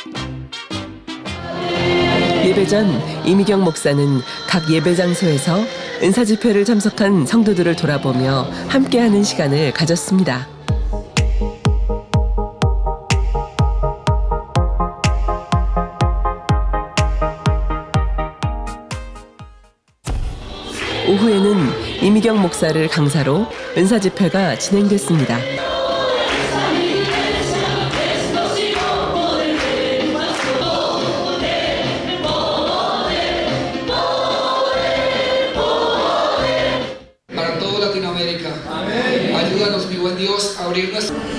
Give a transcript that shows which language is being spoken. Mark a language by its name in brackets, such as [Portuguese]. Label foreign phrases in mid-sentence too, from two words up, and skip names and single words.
[Korean] 예배 전 이미경 목사는 각 예배 장소에서 은사 집회를 참석한 성도들을 돌아보며 함께하는 시간을 가졌습니다. 오후에는 이미경 목사를 강사로 은사 집회가 진행됐습니다. [Spanish] Para todo Latinoamérica. Ayúdanos, mi buen Dios, a abrirnos.